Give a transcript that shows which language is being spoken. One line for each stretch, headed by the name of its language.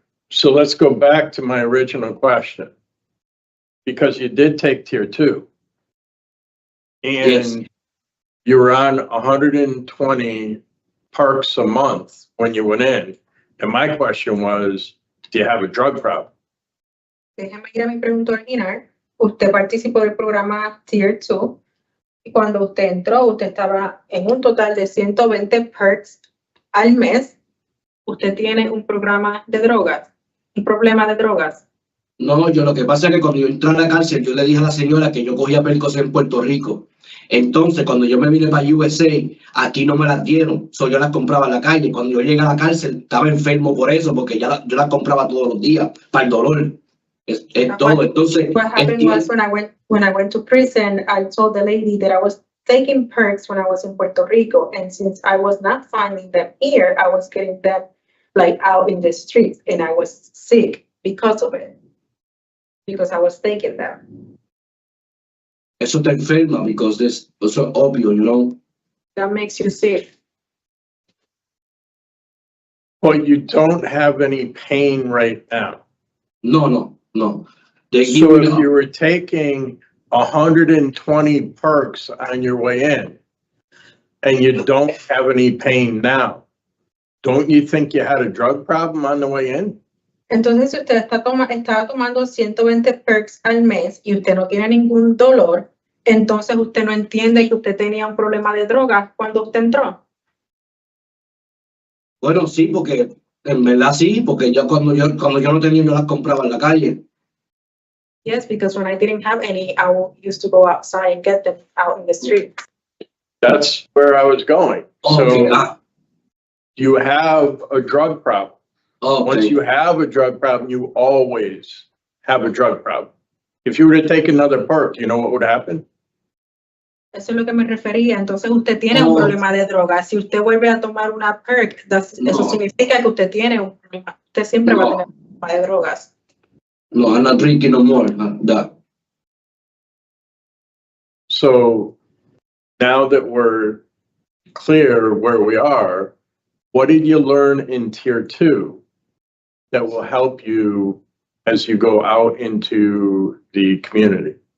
English: So let's go back to my original question. Because you did take tier 2. And Yes. you were on 120 perks a month when you went in. And my question was, do you have a drug problem?
Spanish: Déjeme ir a mi pregunta original. Usted participó del programa Tier 2 y cuando usted entró, usted estaba en un total de 120 perks al mes. Usted tiene un programa de drogas, un problema de drogas. No, yo lo que pasa es que cuando yo entré a la cárcel, yo le dije a la señora que yo cogía percos en Puerto Rico. Entonces, cuando yo me vine para USA, aquí no me las dieron. So, yo las compraba en la calle. Cuando yo llegué a la cárcel, estaba enfermo por eso, porque yo las compraba todos los días para el dolor. Es todo. Entonces,
English: What happened was when I went to prison, I told the lady that I was taking perks when I was in Puerto Rico, and since I was not finding them here, I was getting them like out in the streets, and I was sick because of it, because I was taking them.
Spanish: eso te enferma,
English: because this is obvio, you know. That makes you sick. But you don't have any pain right now. No. They give So me if you were taking 120 perks on your way in and you don't have any pain now, don't you think you had a drug problem on the way in?
Spanish: Entonces, si usted estaba tomando 120 perks al mes y usted no tiene ningún dolor, entonces usted no entiende que usted tenía un problema de drogas cuando usted entró. Bueno, sí, porque en verdad sí, porque cuando yo no tenía, yo las compraba en la calle.
English: Yes, because when I didn't have any, I used to go outside and get them out in the street. That's where I was going. Okay. So you have a drug problem. Once Okay. you have a drug problem, you always have a drug problem. If you were to take another perk, you know what would happen?
Spanish: Eso es lo que me refería. Entonces usted tiene un problema de drogas. Si usted vuelve a tomar una perk, eso significa que usted tiene un problema. Usted siempre va a tener un problema de drogas.
English: No, I'm not drinking no more. That. So now that we're clear where we are, what did you learn in tier 2 that will help you as you go out into the community?